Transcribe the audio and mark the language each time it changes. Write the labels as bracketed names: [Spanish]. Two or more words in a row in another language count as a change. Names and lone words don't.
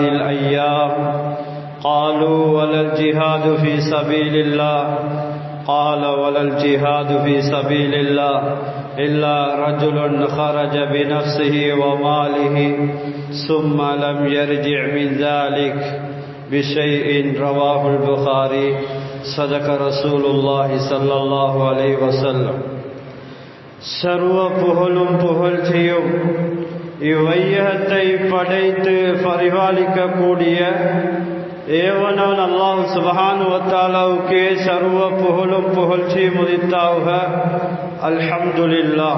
[Arabic] الأيام قالوا ولا الجهاد في سبيل الله قال ولا الجهاد في سبيل الله إلا رجل خرج بنفسه وماله ثم لم يرجع من ذلك بشيء رواه البخاري صدق رسول الله صلى الله عليه وسلم [Tamil] சர்வ புகழும் புகழ்ச்சியும் இவ்வையகத்தை படைத்து பரிபாலிக்கக்கூடிய ஏவனான் [Arabic] الله سبحانه و تعالى [Tamil] சர்வ புகழும் புகழ்ச்சியும் உரித்தாகுக. [Arabic] الحمد لله.